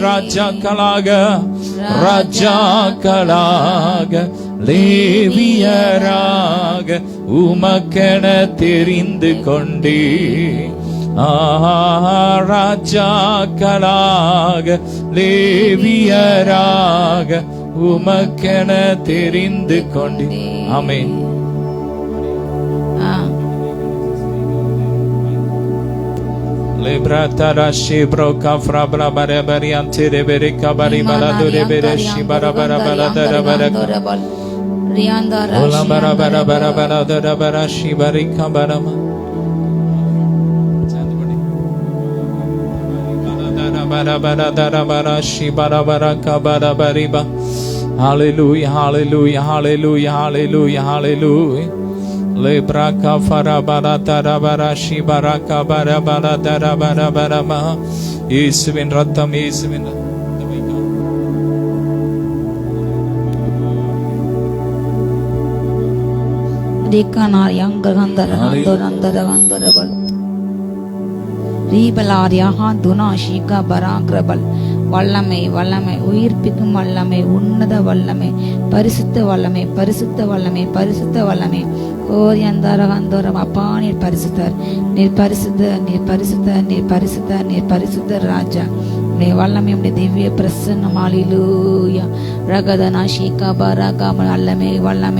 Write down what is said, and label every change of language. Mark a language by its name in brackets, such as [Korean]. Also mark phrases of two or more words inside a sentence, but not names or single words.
[Tamil] ராஜாக்களாக ராஜாக்களாக லேவியராக உமக்கென தெரிந்து கொண்டே. ராஜாக்களாக லேவியராக உமக்கென தெரிந்து கொண்டே. ஆமென். Lebratarashi broka frabra bare bariante de berika bari balado de bereshi bara bara bara bara bara riandara ola bara bara bara bara bara bara shi barika barama bara bara bara bara shi bara bara ka bara bariba. Hallelujah, hallelujah, hallelujah, hallelujah, hallelujah. Lebraka farabara tarabara shibaraka barabara tarabara barama. இயேசுவின் ரத்தம், இயேசுவின் Dikanar yang gerandar handor andar andorabal. Ribalar yaha duna shika baragrabal. வல்லமை வல்லமை, உயிர்ப்பிக்கும் வல்லமை, உன்னத வல்லமை, பரிசுத்த வல்லமை, பரிசுத்த வல்லமை, பரிசுத்த வல்லமை. ஓரியந்தரகந்தோரம். அப்பா நீர் பரிசுத்தர், நீர் பரிசுத்த, நீர் பரிசுத்த, நீர் பரிசுத்த, நீர் பரிசுத்த ராஜா. உடைய வல்லமை உடைய திவ்ய பிரசன்னம். ஹல்லேலூயா. ரகதனா ஷீகா ரகாம வல்லமை வல்லமை.